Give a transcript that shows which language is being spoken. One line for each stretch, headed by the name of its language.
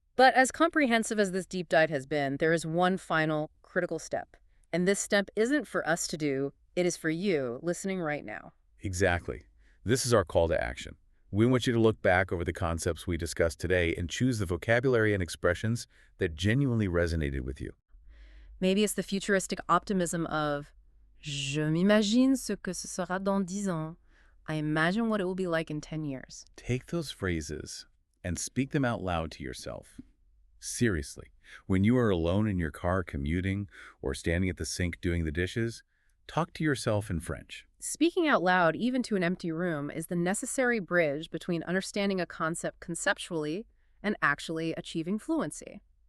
English: But as comprehensive as this deep dive has been, there is one final critical step. And this step isn't for us to do, it is for you listening right now. Exactly. This is our call to action. We want you to look back over the concepts we discussed today and choose the vocabulary and expressions that genuinely resonated with you. Maybe it's the futuristic optimism of
French: Je m'imagine ce que ce sera dans 10 ans.
English: I imagine what it will be like in 10 years. Take those phrases and speak them out loud to yourself. Seriously, when you are alone in your car commuting or standing at the sink doing the dishes, talk to yourself in French. Speaking out loud, even to an empty room, is the necessary bridge between understanding a concept conceptually and actually achieving fluency.